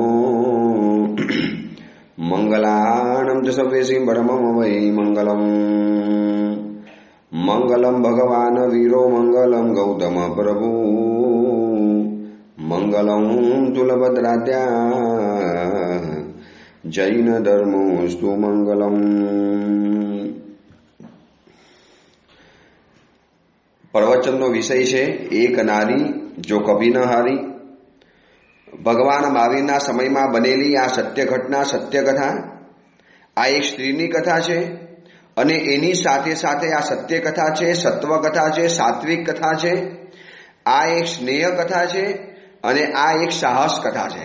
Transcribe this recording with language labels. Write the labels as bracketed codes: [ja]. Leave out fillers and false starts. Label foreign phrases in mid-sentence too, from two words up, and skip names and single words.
[sa] मंगलानं च सव्येसि परमं वै मंगलम् मंगलम भगवान वीरो मंगलम गौतम प्रभु मंगलम तुलभद्राद्या जैन धर्मोस्तु मंगलम। [gu] प्रवचनનો વિષય છે [hi] एक नारी जो कभी न हारी। [gu] ભગવાન મહાવીરના સમયમાં બનેલી આ સત્ય ઘટના સત્ય કથા આ એક સ્ત્રીની કથા છે અને એની સાથે સાથે આ સત્ય કથા છે, સત્વ કથા છે, સાત્વિક કથા છે, આ એક સ્નેહ કથા છે અને આ એક સાહસ કથા છે।